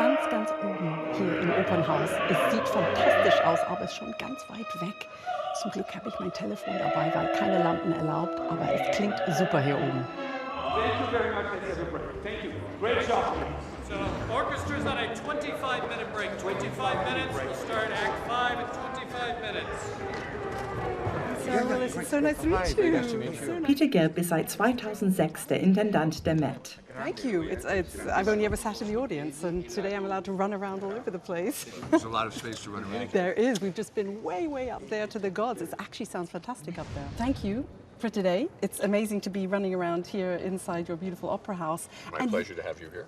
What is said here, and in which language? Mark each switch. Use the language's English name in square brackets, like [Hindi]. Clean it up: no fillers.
[German] Ganz oben hier im Opernhaus. Es sieht fantastisch aus, aber es ist schon ganz weit weg. Zum Glück habe ich mein Telefon dabei, weil keine Lampen erlaubt, aber es klingt super hier oben. [English] Thank you very much. Thank you. Great job. So, orchestra's on a 25-minute break. 25 minutes. We'll start Act 5 in 25 minutes. Willis, it's so nice to meet you. Nice to meet you. [German] Peter Gelb ist seit 2006 der Intendant der Met. [English] Thank you. I've only ever sat in the audience, and today I'm allowed to run around all over the place. There's a lot of space to run around. There is. We've just been way up there to the gods. It actually sounds fantastic up there. Thank you for today. It's amazing to be running around here inside your beautiful opera house. My pleasure to have you here.